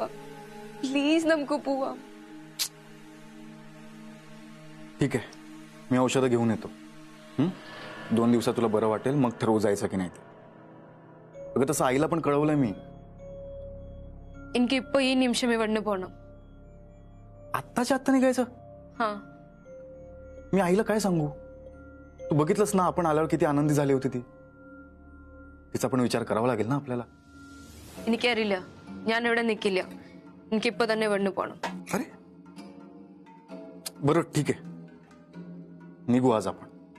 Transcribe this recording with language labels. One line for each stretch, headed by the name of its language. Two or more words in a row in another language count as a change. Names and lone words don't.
Malayalam: പ്ലീസ് നമുക്ക് പോവാം.
Marathi: ठीक आहे, मी औषधं घेऊन येतो. 2 दिवसात तुला बरं वाटेल, मग ठरवू जायचं की नाही ते. अगं तसं आईला पण कळवलंय मी.
Malayalam: എനിക്ക് ഇപ്പൊ ഈ നിമിഷം ഇവിടുന്ന് പോണം.
Marathi: आत्ताच्या आत्ता निघायचं? हा. मी आईला काय सांगू? तू बघितलंस ना, आपण आल्यावर किती आनंदी झाली होती ती. तिचा पण विचार करावा लागेल ना आपल्याला.
Malayalam: എനിക്കറിയില്ല, ഞാൻ ഇവിടെ നിൽക്കില്ല. എനിക്കിപ്പോ തന്നെ ഇവിടുന്ന് പോണം.
Marathi: अरे बरं ठीक आहे, निघू आज आपण.